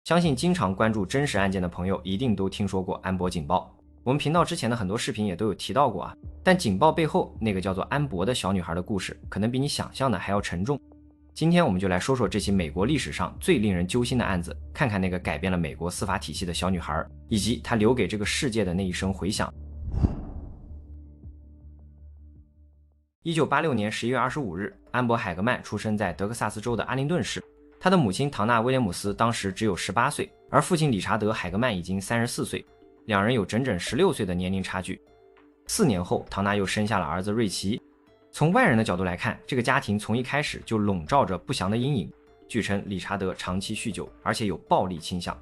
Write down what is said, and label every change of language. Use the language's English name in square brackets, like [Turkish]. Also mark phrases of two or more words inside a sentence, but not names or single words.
[Chinese] 相信經常關注真實案件的朋友一定都聽說過安博警報。我們頻道之前的很多視頻也都有提到過啊，但警報背後那個叫做安博的小女孩的故事，可能比你想象的還要沉重。今天我們就來说说這起美國歷史上最令人揪心的案子，看看那個改變了美國司法體系的小女孩，以及她留給這個世界的那一聲回響。1986年11月25日，安博·海格曼出生在德克薩斯州的阿灵頓市。他的母親唐納·威廉姆斯當時只有18歲，而父親理查德·海格曼已經34歲，兩人有整整16歲的年齡差距。4年後，唐納又生下了兒子瑞奇。從外人的角度來看，這個家庭從一開始就籠罩着不祥的陰影。據稱，理查德長期酗酒，而且有暴力傾向。